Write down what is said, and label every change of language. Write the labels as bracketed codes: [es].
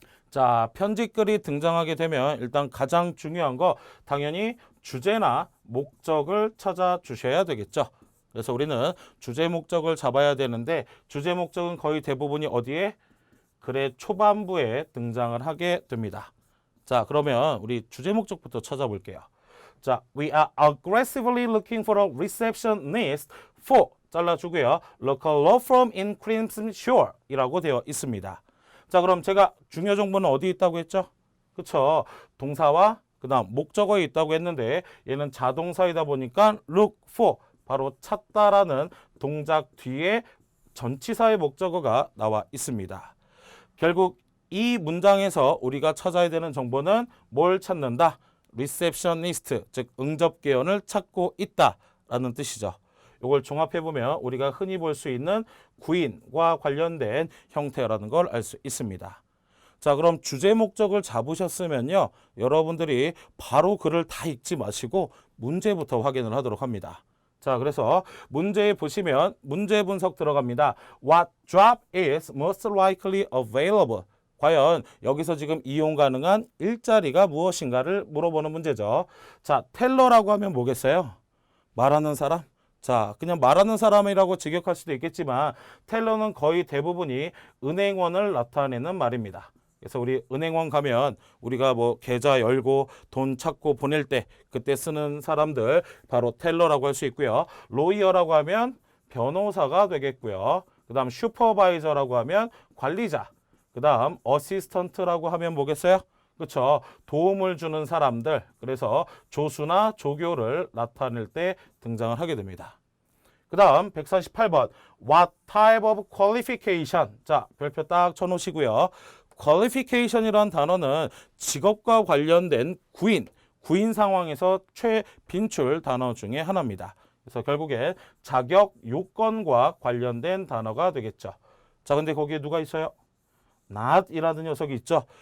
[ko] 자, 편지글이 등장하게 되면 일단 가장 중요한 거 당연히 주제나 목적을 찾아주셔야 되겠죠. 그래서 우리는 주제 목적을 잡아야 되는데 주제 목적은 거의 대부분이 어디에? 글의 초반부에 등장을 하게 됩니다. 자, 그러면 우리 주제 목적부터 찾아볼게요. 자, [en] we are aggressively looking for a receptionist for [ko] 잘라주고요. [en] local law firm in Crimson Shore [ko] 이라고 되어 있습니다. 자, 그럼 제가 중요 정보는 어디 있다고 했죠? 그쵸? 동사와 그 다음 목적어에 있다고 했는데 얘는 자동사이다 보니까 look for 바로 찾다라는 동작 뒤에 전치사의 목적어가 나와 있습니다. 결국 이 문장에서 우리가 찾아야 되는 정보는 뭘 찾는다? receptionist, 즉 응접계원을 찾고 있다라는 뜻이죠. 이걸 종합해보면 우리가 흔히 볼 수 있는 구인과 관련된 형태라는 걸 알 수 있습니다. 자, 그럼 주제 목적을 잡으셨으면요. 여러분들이 바로 글을 다 읽지 마시고 문제부터 확인을 하도록 합니다. 자, 그래서 문제에 보시면 문제 분석 들어갑니다. [en] What job is most likely available? [ko] 과연 여기서 지금 이용 가능한 일자리가 무엇인가를 물어보는 문제죠. 자, 텔러라고 하면 뭐겠어요? 말하는 사람? 자, 그냥 말하는 사람이라고 직역할 수도 있겠지만 텔러는 거의 대부분이 은행원을 나타내는 말입니다. 그래서 우리 은행원 가면 우리가 뭐 계좌 열고 돈 찾고 보낼 때 그때 쓰는 사람들 바로 텔러라고 할 수 있고요. 로이어라고 하면 변호사가 되겠고요. 그 다음 슈퍼바이저라고 하면 관리자. 그 다음 어시스턴트라고 하면 뭐겠어요? 그렇죠. 도움을 주는 사람들. 그래서 조수나 조교를 나타낼 때 등장을 하게 됩니다. [en] 그 다음 148번 What type of qualification? [ko] 자, 별표 딱 쳐놓으시고요. qualification이란 단어는 직업과 관련된 구인 상황에서 최빈출 단어 중에 하나입니다. 그래서 결국에 자격 요건과 관련된 단어가 되겠죠. 자, 근데 거기에 누가 있어요? not이라는 녀석이 있죠.